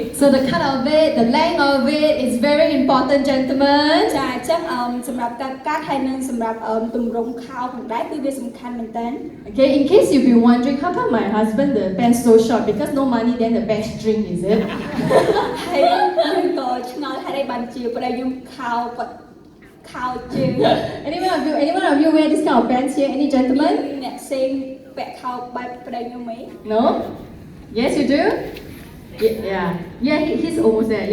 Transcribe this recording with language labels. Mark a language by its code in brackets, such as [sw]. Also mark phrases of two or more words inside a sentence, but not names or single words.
[en] So the cut of it, the length of it is very important, gentlemen. [km] ចាអញ្ចឹងសម្រាប់ការកាត់ហើយនិងសម្រាប់ទម្រង់ខោផងដែរគឺវាសំខាន់មែនតើ [en] Okay, in case you've been wondering, how come my husband the pants so short? Because no money, then the pants string, is it? [km] ហើយយើងក៏ឆ្ងល់ថាបានជាប្តីយើងខោគាត់ខោជើង [en] Anyone of you wear this kind of pants here? Any [km] មាន [en] gentlemen? [km] អ្នកផ្សេងពាក់ខោបែបប្តីខ្ញុំហី [en] No? Yes, you do? Yeah, he's almost there. Yeah.